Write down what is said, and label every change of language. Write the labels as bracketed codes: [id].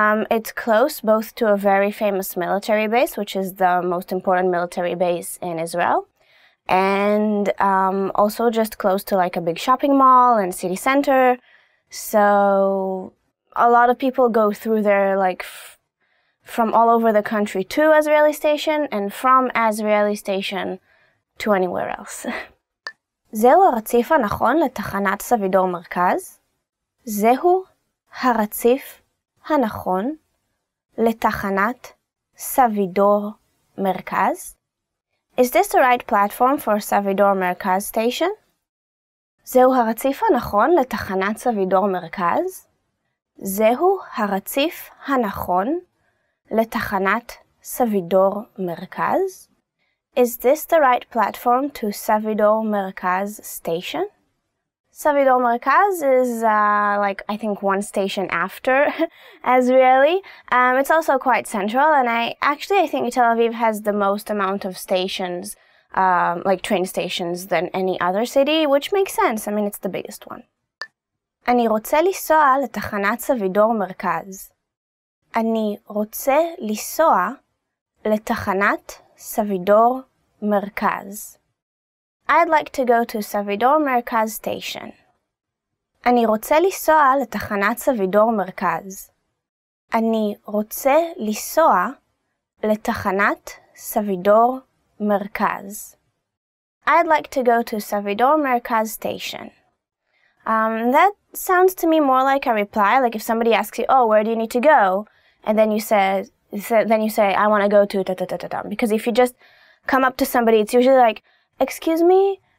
[en] It's close both to a very famous military base, which is the most important military base in Israel, and also just close to like a big shopping mall and city center. So a lot of people go through there like from all over the country to Azrieli Station and from Azrieli Station to anywhere else. [he] זהו הרציף הנכון לתחנת סבידור מרכז? זהו הרציף הנכון לתחנת סבידור מרכז? [en] Is this the right platform for סבידור מרכז station? [he] זהו הרציף הנכון לתחנת סבידור מרכז? זהו הרציף הנכון לתחנת סבידור מרכז? [en] Is this the right platform to Savidor Merkaz station? Savidor Merkaz is like I think one station after Azrieli. It's also quite central, and I think Tel Aviv has the most amount of stations, like train stations, than any other city, which makes sense. I mean, it's the biggest one. [he] אני רוצה לנסוע לתחנת סבידור מרכז. אני רוצה לנסוע לתחנת סבידור מרכז. [en] I'd like to go to סבידור מרכז station. [he] אני רוצה לנסוע לתחנת סבידור מרכז. אני רוצה לנסוע לתחנת סבידור מרכז. [en] I'd like to go to סבידור מרכז station. That sounds to me more like a reply, like if somebody asks you, oh, where do you need to go? And then you say, I want to go to ta-ta-ta-ta-ta. Because if you just come up to somebody, it's usually like, excuse me?